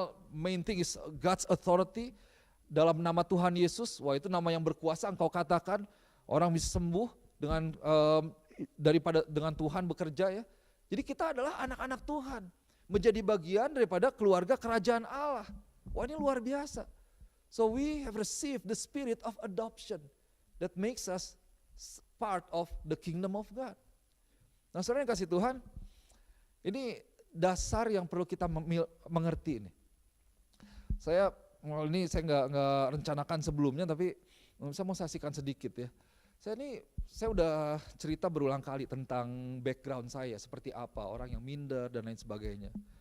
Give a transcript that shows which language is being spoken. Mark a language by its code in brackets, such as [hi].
[en] main thing is God's authority, [id] dalam nama Tuhan Yesus, wah itu nama yang berkuasa, engkau katakan orang bisa sembuh dengan daripada dengan Tuhan bekerja ya. Jadi kita adalah anak-anak Tuhan, menjadi bagian daripada keluarga kerajaan Allah. Wah ini luar biasa. [en] So we have received the spirit of adoption that makes us part of the kingdom of God. [id] Nah saudara yang kasih Tuhan, ini dasar yang perlu kita mengerti ini. Saya nggak rencanakan sebelumnya, tapi saya mau saksikan sedikit ya. Saya udah cerita berulang kali tentang background saya, seperti apa, orang yang minder dan lain sebagainya.